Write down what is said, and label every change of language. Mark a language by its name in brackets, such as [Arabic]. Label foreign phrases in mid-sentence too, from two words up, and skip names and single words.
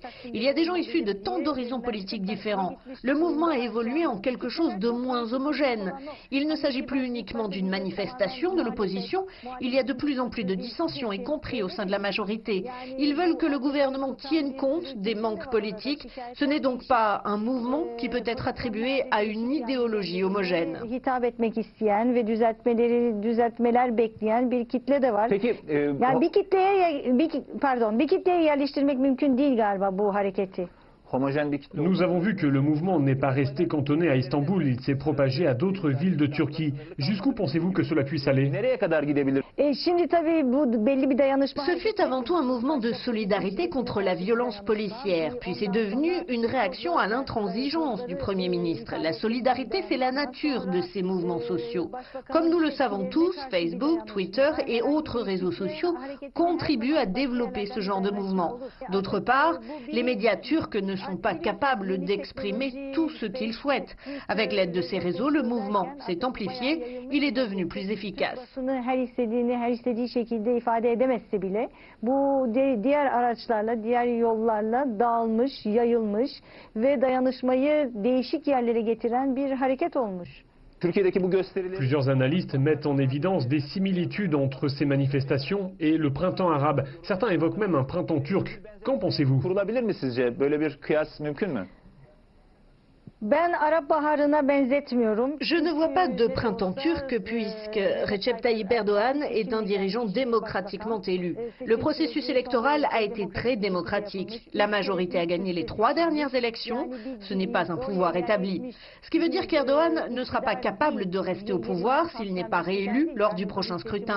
[French] Il y a des gens issus de tant d'horizons politiques différents. Le mouvement a évolué en quelque chose de moins homogène. Il ne s'agit plus uniquement d'une manifestation de l'opposition, il y a de plus en plus de dissensions, y compris au sein de la majorité. Ils veulent que le gouvernement tienne compte des manques politiques. Ce n'est donc pas un mouvement qui peut être attribué à une idéologie homogène. [Turkish] Hitap etmek isteyen ve düzeltmeler bekleyen bir kitle de var. Peki, yani bir kitleye yerleştirmek mümkün değil galiba bu hareketi. [French] Nous avons vu que le mouvement n'est pas resté cantonné à Istanbul, il s'est propagé à d'autres villes de Turquie. Jusqu'où pensez-vous que cela puisse aller ? Ce fut avant tout un mouvement de solidarité contre la violence policière, puis c'est devenu une réaction à l'intransigeance du Premier ministre. La solidarité, c'est la nature de ces mouvements sociaux. Comme nous le savons tous, Facebook, Twitter et autres réseaux sociaux contribuent à développer ce genre de mouvement. D'autre part, les médias turcs ne sont pas capables d'exprimer tout ce qu'ils souhaitent. Avec l'aide de ces réseaux, le mouvement s'est amplifié, il est devenu plus efficace. [Turkish] kendini her istediği şekilde ifade edemezse bile bu diğer araçlarla, diğer yollarla dağılmış, yayılmış ve dayanışmayı değişik yerlere getiren bir hareket olmuş. [French] Plusieurs analystes mettent en évidence des similitudes entre ces manifestations et le printemps arabe. Certains évoquent même un printemps turc. Qu'en pensez-vous? [Turkish] Kurulabilir mi sizce? Böyle bir kıyas mümkün mü? Ben Arap Baharı'na benzetmiyorum. [French] Je ne vois pas de printemps turc puisque Recep Tayyip Erdoğan est un dirigeant démocratiquement élu. Le processus électoral a été très démocratique. La majorité a gagné les 3 dernières élections. Ce n'est pas un pouvoir établi. Ce qui veut dire qu'Erdoğan ne sera pas capable de rester au pouvoir s'il n'est pas réélu lors du prochain scrutin.